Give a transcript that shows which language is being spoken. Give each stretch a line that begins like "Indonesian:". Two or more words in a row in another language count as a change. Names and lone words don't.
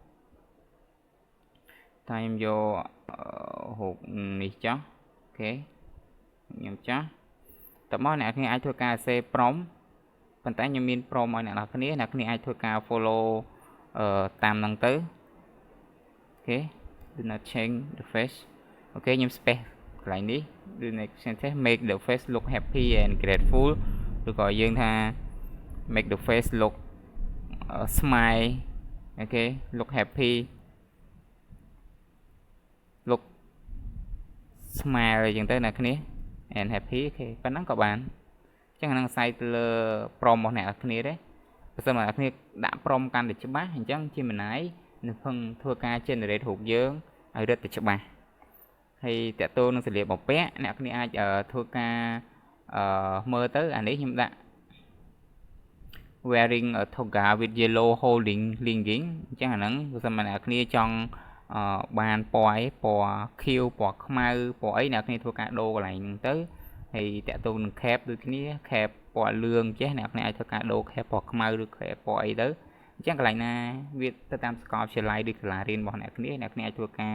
Khmer: តែខ្ញុំយករូបនេះចុះអូខេខ្ញុំចុះតមកអ្នកគ្នាអាចធ្វើការ save prompt ប៉ុន្តែខ្ញុំមាន prompt ឲ្យអ្នកគ្នាអាចធ្វើការ follow តាមហ្នឹងទៅអូខេ
English: do not change the face
Khmer: អូខេខ្ញុំ space កន្លែងនេះ
English: do next sentence make the face look happy and grateful
Khmer: ឬក៏យើងថា
English: make the face look smile
Khmer: អូខេ
English: look happy look smile
Khmer: អញ្ចឹងទៅ អ្នកគ្នា
English: and happy
Khmer: អូខេប៉ុណ្ណឹងក៏បានអញ្ចឹងអានឹងអាស្រ័យទៅលើ prompt របស់អ្នកគ្នាទេបើសិនមកអ្នកគ្នាដាក់ prompt កាន់តែច្បាស់អញ្ចឹង Gemini នឹងពឹងធ្វើការ generate រូបយើងឲ្យរឹតតែច្បាស់ហើយតើតើនឹងសម្លៀកបំពាក់អ្នកគ្នាអាចធ្វើការមើលទៅអានេះខ្ញុំ ដាក់
English: wearing a toga with yellow holding linking
Khmer: អញ្ចឹងអាហ្នឹងបើសិនមកអ្នកគ្នាចង់បានពណ៌ខៀវពណ៌ខ្មៅពណ៌អីអ្នកគ្នាធ្វើការដូរកន្លែងហ្នឹងទៅហើយតើតើនឹង cap ដូចគ្នា cap ពណ៌លឿង ចេះអ្នកគ្នាអាចធ្វើការដូរ cap ពណ៌ខ្មៅឬ cap ពណ៌អីទៅអញ្ចឹងកន្លែងណាវាទៅតាមសាកលវិទ្យាល័យឬសាលារៀនរបស់អ្នកគ្នាអាចធ្វើការ